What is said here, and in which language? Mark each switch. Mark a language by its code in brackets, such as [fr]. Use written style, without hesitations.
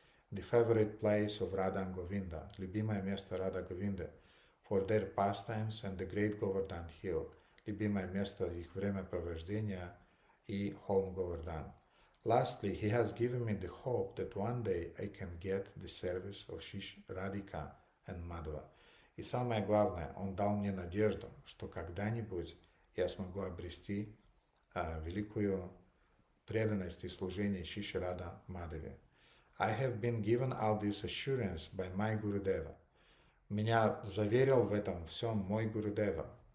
[en] The favorite place of Radha and Govinda, [ru] любимое место Рада Говинды, [en] for their pastimes and the great Govardhan Hill, [ru] любимое место их времяпровождения и холм Говардан. [en] Lastly, he has given me the hope that one day I can get the service of Radhika and Madhava. [ru] И самое главное, он дал мне надежду, что когда-нибудь я смогу обрести великую преданность и служение Шиши Рада Мадхаве. [en] I have been given all this assurance by my Gurudeva. [ru] Меня заверил в этом всем мой Гурудева.